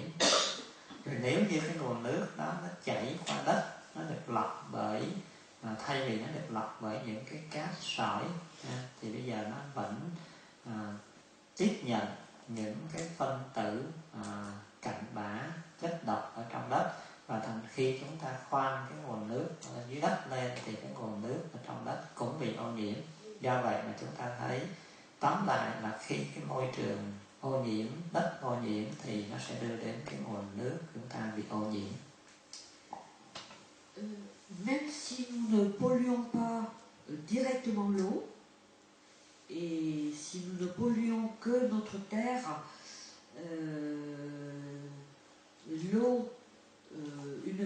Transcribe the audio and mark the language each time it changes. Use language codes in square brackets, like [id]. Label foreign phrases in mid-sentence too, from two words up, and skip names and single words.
[vi] Rồi nếu như cái nguồn nước đó nó chảy qua đất, nó được lọc bởi thay vì nó được lọc bởi những cái cát sỏi thì bây giờ nó vẫn tiếp nhận những cái phân tử cặn bã chất độc ở trong đất, và thành khi chúng ta khoan cái nguồn nước ở dưới đất lên thì cái nguồn nước ở trong đất cũng bị ô nhiễm. Do vậy mà chúng ta thấy tóm lại là khi cái môi trường ô nhiễm, đất ô nhiễm thì nó sẽ đưa đến cái nguồn nước chúng ta bị ô nhiễm. [fr] Même si nous ne polluons pas directement l'eau, et si nous ne polluons que notre terre, l'eau, une